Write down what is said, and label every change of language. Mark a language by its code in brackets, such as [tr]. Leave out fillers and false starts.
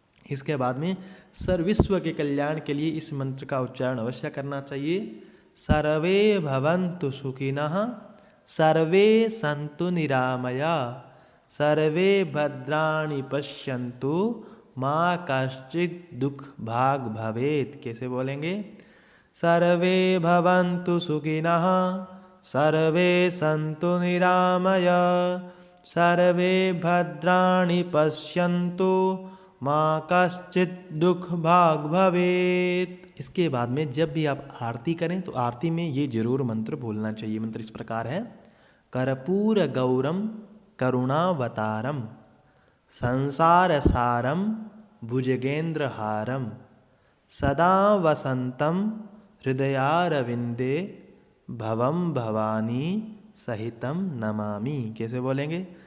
[hi] इसके बाद में सर्वविश्व के कल्याण के लिए इस मंत्र का उच्चारण अवश्य करना चाहिए। [sa] सर्वे भवन्तु सुखिनः सर्वे सन्तु निरामया सर्वे भद्राणि पश्यन्तु माँ कश्चित् दुख भाग भवेत्। [hi] कैसे बोलेंगे? [sa] सर्वे भवन्तु सुखिनः सर्वे सन्तु निरामयाः सर्वे भद्राणि पश्यन्तु माँ कश्चित् दुख भाग भवेत्। [hi] इसके बाद में जब भी आप आरती करें तो आरती में ये जरूर मंत्र बोलना चाहिए। मंत्र इस प्रकार है। [sa] कर्पूर गौरम करुणावतारम संसार सारम भुजगेंद्रहारम सदा वसंतम हृदयारविंदे भवम भवानी सहितम नमामि। [hi] कैसे बोलेंगे?